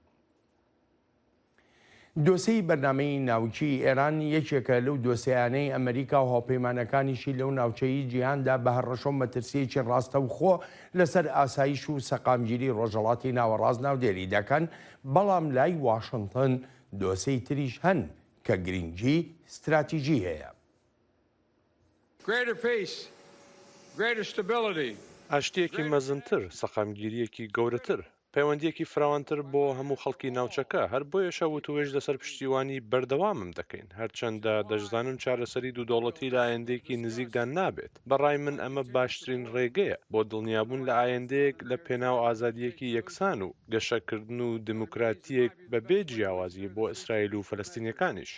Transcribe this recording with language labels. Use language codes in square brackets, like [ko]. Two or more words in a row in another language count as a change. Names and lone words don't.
[ckb] دۆسەی بەرنامەی ناوچی ئێران یەکێکە لەو دۆسەیانەی ئەمریکا و هاوپەیمانەکانیشی لەو ناوچەی جیهاندا بە هەڕەشۆ مەترسیەکی ڕاستە و خۆ لەسەر ئاسایش و سەقامگیری ڕۆژهەڵاتی ناوەڕاست ناودێری دەکەن. بەڵام لای واشنگتن دۆسەی تریش هەن کە گرنگی استراتیژی هەیە. [en] Greater peace, greater stability. [ckb] ئاشتیەکی مەزنتر، سەقامگیریەکی گەورەتر، پەیوەندیەکی فراوانتر بۆ هەموو خەڵکی ناوچەکە. هەر بۆیەشە وتوێژ لەسەر پشتیوانی بەردەوامم دەکەین، هەرچەندە دەشزانم چارەسەری دوودەوڵەتی لە ئایندەیەکی نزیکدا نابێت. بەڕای من ئەمە باشترین ڕێگەیە بۆ دڵنیابوون لە ئایندەیەک لە پێناو ئازادیەکی یەکسان و گەشەکردن و دموکراتیەک بەبێ جیاوازی بۆ ئیسرائیل و فەلەستینیەکانیش.